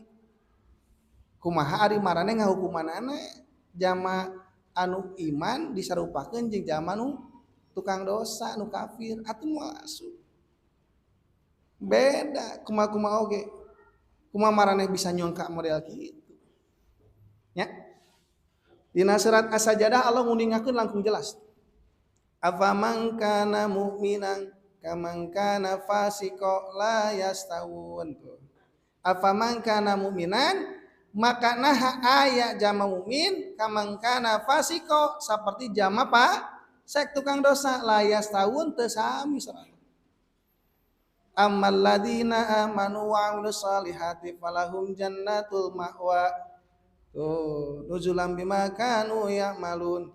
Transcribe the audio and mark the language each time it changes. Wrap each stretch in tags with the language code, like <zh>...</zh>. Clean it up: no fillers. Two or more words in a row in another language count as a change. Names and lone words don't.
<su>Kumaha ari marane ngahukumanana jama anu iman disarupakeun jeung jama nu tukang dosa nu kafir atuh moal asup. Beda kumaha oge. Kumaha marane bisa nyongka model kitu. Ya. Dina surat As-Sajdah Allah nguningakeun langkung jelas.</su> <ar>أفمن كان مؤمنا كمن كان فاسقا لا يستوون. أفمن كان مؤمنا,</ar> <su>maka nah aya jama mukmin</su> <ar>كمن كان فاسقا</ar> <su>saperti jama sek tukang dosa</su> <ar>لا يستوون</ar> <su>teu sami sareng.</su> <ar>أما الذين آمنوا وعملوا الصالحات فلهم جنات المأوى. Tuh, نزلا بما كانوا يعملون.</ar>